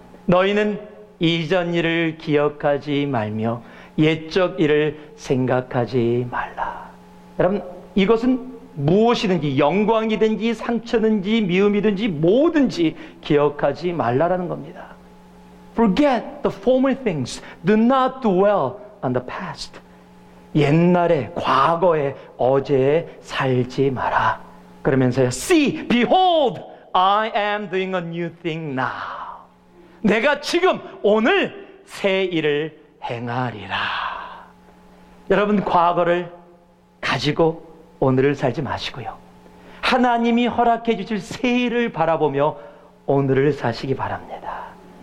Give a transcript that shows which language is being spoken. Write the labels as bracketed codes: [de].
[ko] 너희는 이전 일을 기억하지 말며 옛적 일을 생각하지 말라. 여러분, 이것은 무엇이든지, 영광이든지 상처든지 미움이든지 뭐든지 기억하지 말라라는 겁니다. [en] Forget the former things. Do not dwell on the past. [ko] 옛날에, 과거에, 어제에 살지 마라. 그러면서요, [en] See, behold, I am doing a new thing now. [ko] 내가 지금, 오늘 새 일을 행하리라. 여러분, 과거를 가지고 오늘을 살지 마시고요, 하나님이 허락해 주실 새 일을 바라보며 오늘을 사시기 바랍니다.